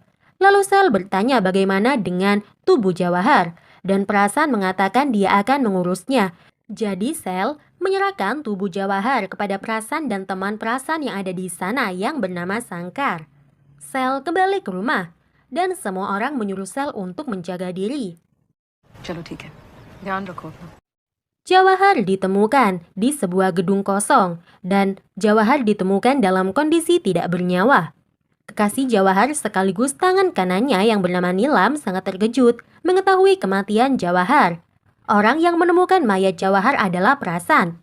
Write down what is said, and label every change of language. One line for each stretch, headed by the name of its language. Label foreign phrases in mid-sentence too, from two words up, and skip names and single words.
Indonesian: Lalu Sel bertanya bagaimana dengan tubuh Jawahar, dan Prasan mengatakan dia akan mengurusnya. Jadi Sel menyerahkan tubuh Jawahar kepada Prasan dan teman Prasan yang ada di sana yang bernama Sangkar. Sel kembali ke rumah, dan semua orang menyuruh Sel untuk menjaga diri.
Hindi: चलो ठीक है, ध्यान रखो अपना।
Indonesian: Jawahar ditemukan di sebuah gedung kosong, dan Jawahar ditemukan dalam kondisi tidak bernyawa. Kekasih Jawahar sekaligus tangan kanannya yang bernama Nilam sangat terkejut mengetahui kematian Jawahar. Orang yang menemukan mayat Jawahar adalah Prasan.